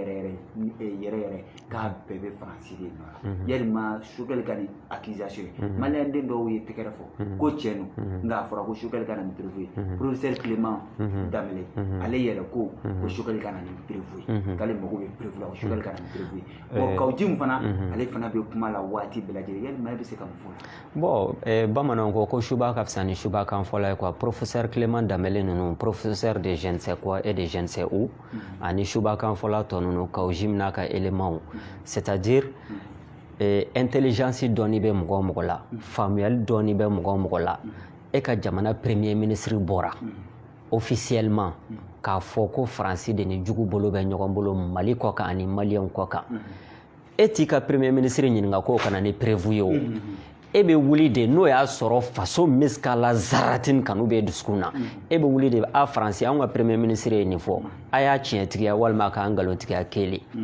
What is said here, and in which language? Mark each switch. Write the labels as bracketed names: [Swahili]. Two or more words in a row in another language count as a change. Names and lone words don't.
[Bambara] yɛrɛ k'a bɛɛ bɛ Faransi de nɔ yalima Choguel ka nin accusation ye maliyɛn den dɔw ye tɛgɛrɛ fɔ ko tiɲɛ don nka a fɔra ko Choguel ka na nin prévu ye professeur Clément Damele ale yɛrɛ ko Choguel ka na nin prévu ye k'ale mago bɛ prévu la Choguel ka na nin prévu ye bon Kawji min fana ale fana bɛ kuma la waati bɛɛ lajɛlen yalima e bɛ se ka mun fɔ bon bamananw ko suba ka fisa ni suba kan fɔla ye quoi professeur Clément Damele ninnu [French] professeur de je ne sais quoi et de je ne sais où [Bambara] ani suba kan fɔla tɔ ninnu Kawji n'a ka éléments [French] c'est-à-dire [Bambara] intelligence dɔɔni bɛ mɔgɔ o mɔgɔ la faamuyali dɔɔni bɛ mɔgɔ o mɔgɔ la e ka jamana [French] premier ministre [Bambara] bɔra officiellement k'a fɔ ko Faransi de ni jugu bolo bɛ ɲɔgɔn bolo Mali kɔ kan ani maliyɛnw kɔ kan e t'i ka [French] premier ministre [Bambara] ɲininka k'o kana ni prévu ye o e bɛ wuli de n'o y'a sɔrɔ faso miskala zaratin kanu bɛ dusukun na e bɛ wuli de a Faransi anw ka [French] premier ministre [Bambara] ye nin fɔ a y'a tiɲɛtigiya walima a k'an nkalontigiya kelen